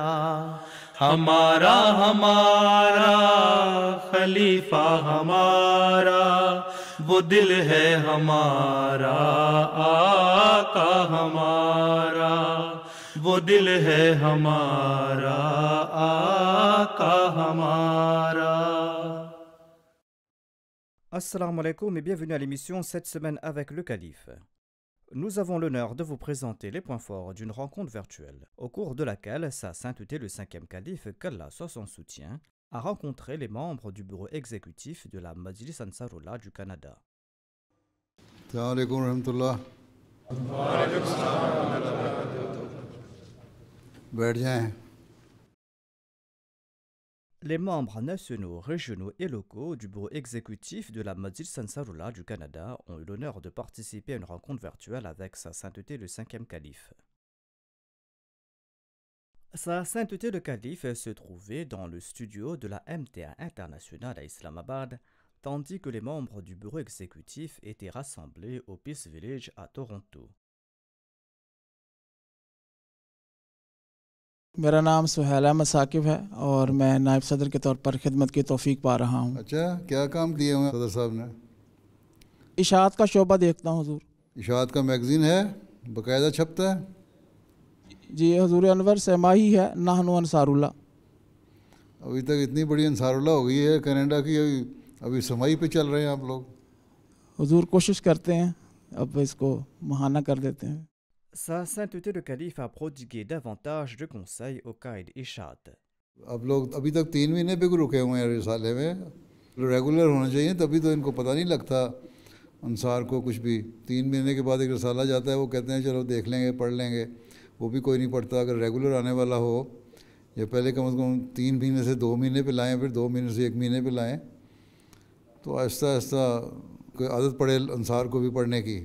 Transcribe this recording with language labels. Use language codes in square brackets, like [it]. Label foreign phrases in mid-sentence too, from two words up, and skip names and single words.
[ur] ہمارا ہمارا خلیفہ ہمارا، وہ دل ہے ہمارا آقا ہمارا، وہ دل ہے ہمارا آقا ہمارا۔ [ar] السلام عليكم [fr] et bienvenue à l'émission cette semaine avec le Calife. Nous avons l'honneur de vous présenter les points forts d'une rencontre virtuelle, au cours de laquelle Sa Sainteté le 5e Calife, qu'Allah soit son soutien, a rencontré les membres du bureau exécutif de la Majlis Ansarullah du Canada. [ar] السلام علیکم ورحمۃ اللہ۔ [ur] بیٹھ جائیں۔ [fr] Les membres nationaux, régionaux et locaux du bureau exécutif de la Majlis Ansarullah du Canada ont eu l'honneur de participer à une rencontre virtuelle avec Sa Sainteté le 5e Calife. Sa Sainteté le Calife se trouvait dans le studio de la MTA internationale à Islamabad, tandis que les membres du bureau exécutif étaient rassemblés au Peace Village à Toronto. [ur] میرا نام سہیل احمد ثاقب ہے اور میں نائب صدر کے طور پر خدمت کی توفیق پا رہا ہوں۔ اچھا، کیا کام کیے ہوئے ہیں صدر صاحب نے؟ اشاعت کا شعبہ دیکھتا ہوں حضور۔ اشاعت کا میگزین ہے، باقاعدہ چھپتا ہے؟ جی حضور انور سماہی ہے نحن انصار اللہ۔ ابھی تک اتنی بڑی انصار اللہ ہو گئی ہے کینیڈا کی، ابھی سمائی پہ چل رہے ہیں آپ لوگ؟ حضور کوشش کرتے ہیں، اب اس کو ماہانہ کر دیتے ہیں۔ [fr] Sa Sainteté le Calife a prodigué davantage de conseils au Qaïd Ishat. [ur] اب لوگ ابھی تک 3 مہینے پہ رکے ہوئے ہیں رسالے میں، ریگولر ہونا چاہیے، تبھی تو ان کو پتہ نہیں لگتا انصار کو کچھ بھی۔ 3 مہینے کے بعد ایک رسالہ جاتا ہے، وہ کہتے ہیں چلو دیکھ لیں گے، پڑھ لیں گے، وہ بھی کوئی نہیں پڑھتا۔ اگر ریگولر آنے والا ہو، یا پہلے کم از کم 3 مہینے سے 2 مہینے پہ لائیں، پھر 2 مہینے سے 1 مہینے پہ لائیں، تو آہستہ آہستہ کوئی عادت پڑے انصار کو بھی پڑھنے کی۔